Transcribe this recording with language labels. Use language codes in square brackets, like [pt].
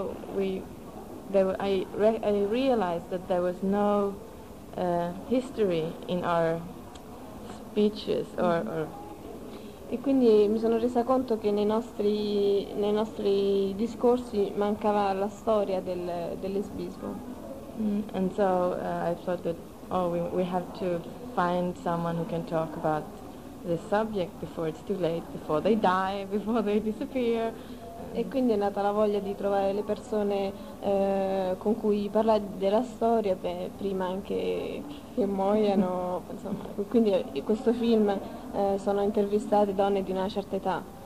[en] I realized that there was no history in our speeches or. [it] E quindi mi sono resa conto che nei nostri discorsi mancava la storia del lesbismo. [en] And so I thought that we have to find someone who can talk about this subject before it's too late, before they die, before they disappear. [it] E quindi è nata la voglia di trovare le persone con cui parlare della storia prima anche che muoiano, insomma. Quindi in questo film sono intervistate donne di una certa età.